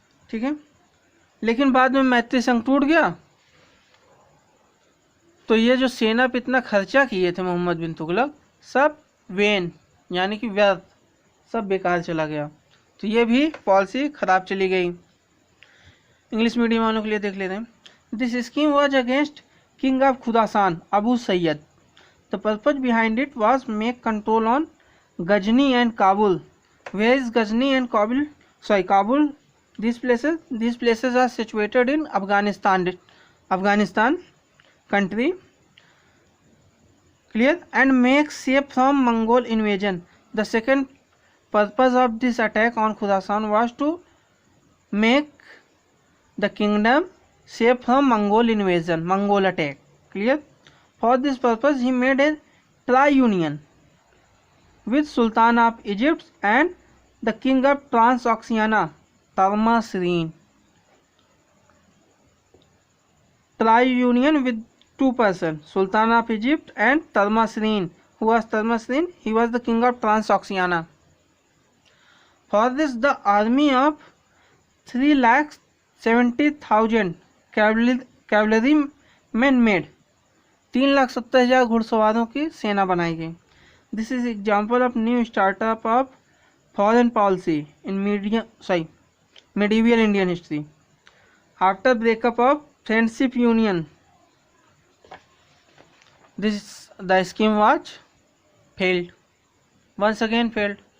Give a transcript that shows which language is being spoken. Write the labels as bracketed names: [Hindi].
[Hindi] ठीक है, लेकिन बाद में मैत्री संघ टूट गया तो ये जो सेना पे इतना खर्चा किए थे मोहम्मद बिन तुगलक, सब वेन यानी कि व्यर्थ, सब बेकार चला गया। तो ये भी पॉलिसी खराब चली गई। इंग्लिश मीडियम वालों के लिए देख लेते हैं। [English] This scheme was against king of Khurasan Abu Saeed. The purpose behind it was make control on Ghazni and Kabul. Where is Ghazni and Kabul? Kabul, these places are situated in Afghanistan country. Clear? And make safe from Mongol invasion. The second purpose of this attack on Khorasan was to make the kingdom safe from Mongol invasion, Mongol attack. Clear? For this purpose he made a tri-union with Sultan of Egypt and the king of Transoxiana, Tharmasreen. Tri-union with 2 persons, Sultan of Egypt and Tharmasreen. Who was Tharmasreen? He was the king of Transoxiana. For this the army of 3 lakhs [Hindi] 70,000 [English] cavalry man made, [Hindi] 3,70,000 घुड़सवारों की सेना बनाई गई। [English] This is example of new startup of foreign policy in medieval Indian history. After breakup of Friendship Union, the scheme was failed. Once again failed.